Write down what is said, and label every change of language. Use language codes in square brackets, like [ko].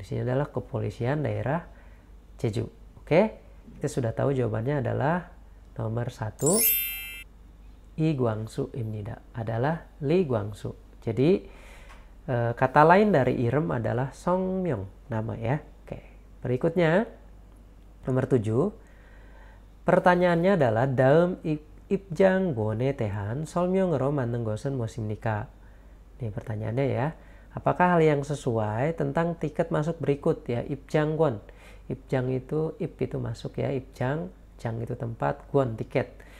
[id] Di sini adalah kepolisian daerah Jeju. Oke, kita sudah tahu jawabannya adalah nomor 1 Lee Gwangsu-ibnida, adalah Lee Gwangsu. Jadi kata lain dari Irem adalah Songmyong, nama ya. Oke, berikutnya nomor 7. Pertanyaannya adalah dalam [ko] 입장 권에 대한 설명으로 맞는 것은 무엇입니까? [id] Ini pertanyaannya ya. Apakah hal yang sesuai tentang tiket masuk berikut ya? [ko] 입장권. [id] 입장 itu itu masuk ya, 입장, 장 itu tempat, 권 tiket.